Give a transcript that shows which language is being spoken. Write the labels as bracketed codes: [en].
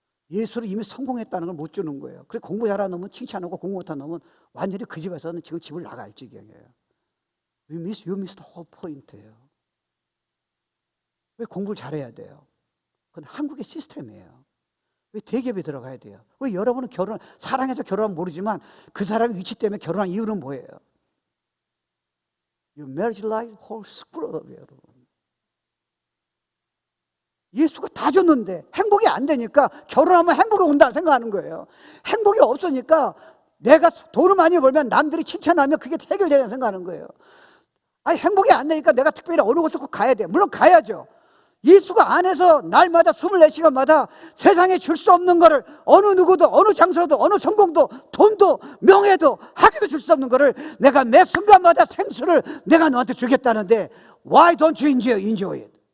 [ko] 예수를 이미 성공했다는 걸 못 주는 거예요. 그래 공부 잘하는 놈은 칭찬하고 공부 못하는 놈은 완전히 그 집에서는 지금 집을 나갈 지경이에요. [en] You miss the whole point예요. [ko] 왜 공부를 잘해야 돼요? 그건 한국의 시스템이에요. 왜 대기업에 들어가야 돼요? 왜 여러분은 사랑해서 결혼하면 모르지만 그 사람의 위치 때문에 결혼한 이유는 뭐예요? [en] Your marriage life whole screwed up, 여러분. [ko] 예수가 다 줬는데 행복이 안 되니까 결혼하면 행복이 온다 생각하는 거예요. 행복이 없으니까 내가 돈을 많이 벌면 남들이 칭찬하면 그게 해결되는 생각하는 거예요. 행복이 안 되니까 내가 특별히 어느 곳을 꼭 가야 돼. 물론 가야죠. 예수가 안에서 날마다 24시간마다 세상에 줄 수 없는 거를 어느 누구도 어느 장소도 어느 성공도 돈도 명예도 학위도 줄 수 없는 거를 내가 매 순간마다 생수를 내가 너한테 주겠다는데 [en] Why don't you enjoy it?